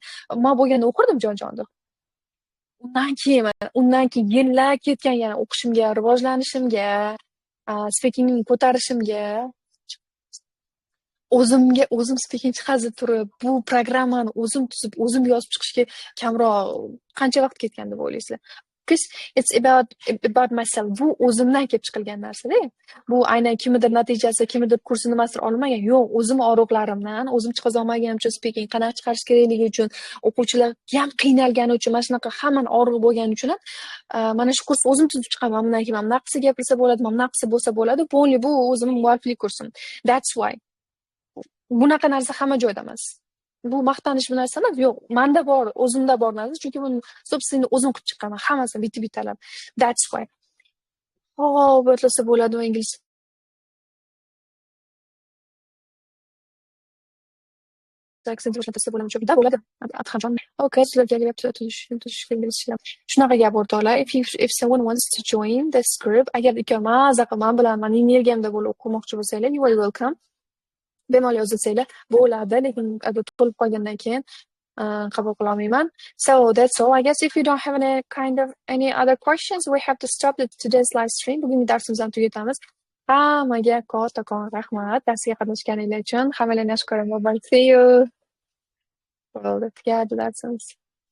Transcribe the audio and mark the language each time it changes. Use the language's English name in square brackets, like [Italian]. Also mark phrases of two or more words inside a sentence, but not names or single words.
[Uzbek] Men bo'lganda o'qirdim jon-jonda. Undan keyin yillar ketgan yana o'qishimga, rivojlanishimga, speakingni ko'tarishimga, o'zim speaking chiqazib turib, bu programmani o'zim tuzib, o'zim yozib chiqishga kamroq qancha vaqt ketgan deb o'ylaysizlar? [English] Because it's about myself. [Uzbek] Bu o'zimdan kelib chiqilgan narsa-da. Bu aynan kimnidir natijasi, kimnidir kursi nimasidir olmagan. Yo'q, o'zim og'riqlarimdan, o'zim chiqaza olmaganim uchun speaking qanaqa chiqarish kerakligi uchun, o'quvchilar ham qiynalgani uchun, mana shunaqa hammani og'riq bo'lgani uchun mana shu kursni o'zim tuzib chiqaman. Bundan keyin mana naqsi gapirsa bo'ladi, mana naqsi bo'lsa bo'ladi. Bu o'zimning mualliflik kursim. [English] That's why. [Uzbek] Bunaqa narsa hamma joyda emas. Bu maqtanish bu narsa emas. Yo'q, menda bor, o'zimda bor narsa. Chunki men собственно o'zim qilib chiqqaman. Hammasini bitta-bittalab. [English] That's why. [Uzbek] O'tlasa bo'ladi ingliz. Aksent o'rnatsa bo'ladimi? Jo'da bo'ladi. Adhamjon. Okay, sizlarga galyapti. Shunaqa gap o'rtoqlar. [English] If someone wants to join this group, [Uzbek] agar maza qilman bilan mening energiyamda bo'lib o'qimoqchi bo'lsanglar, [English] you are welcome. [Uzbek] Bemalol yozsanglar bo'ladi, lekin to'lib qolgandan keyin qabul qila olmayman. [English] So that's all. I guess if you don't have any other questions, we have to stop today's live stream. [Uzbek] Bugungi darsimizni tugatamiz. Hammaga kattakon rahmat darsga qatnashganingiz uchun. Hammalarni yaxshi ko'raman. [English] Bye. See you. Well, that's darsimiz.